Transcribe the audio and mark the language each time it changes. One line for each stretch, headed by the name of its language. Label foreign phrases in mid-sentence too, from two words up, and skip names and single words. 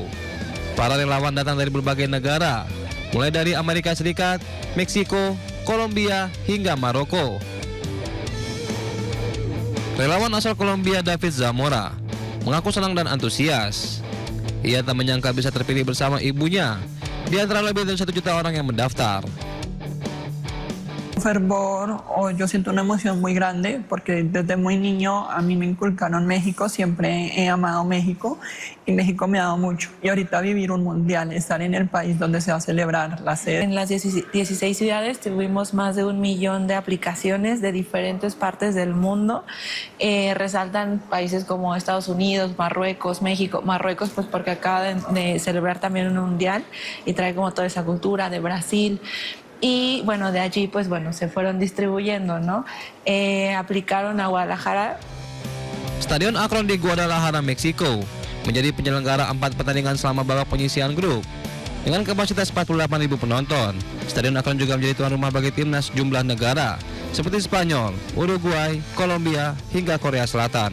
Indonesian: Para relawan datang dari berbagai negara, mulai dari Amerika Serikat, Meksiko, Kolombia, hingga Maroko. Relawan asal Kolombia David Zamora mengaku senang dan antusias. Ia tak menyangka bisa terpilih bersama ibunya di antara lebih dari 1 juta orang yang mendaftar.
Spanish: Fervor, o yo siento una emoción muy grande porque desde muy niño a mí me inculcaron México, siempre he amado México y México me ha dado mucho. Y ahorita vivir un mundial, estar en el país donde se va a celebrar la sede. En las 16 ciudades tuvimos más de 1 millón de aplicaciones de diferentes partes del mundo. Resaltan países como Estados Unidos, Marruecos, México. Marruecos pues porque acaba de celebrar también un mundial y trae como toda esa cultura de Brasil. Y bueno, de allí pues bueno, se fueron distribuyendo, ¿no? Aplicaron a Guadalajara.
Indonesian: Stadion Akron di Guadalajara, Meksiko menjadi penyelenggara 4 pertandingan selama babak penyisihan grup. Dengan kapasitas 48.000 penonton, Stadion Akron juga menjadi tuan rumah bagi timnas jumlah negara seperti Spanyol, Uruguay, Kolombia, hingga Korea Selatan.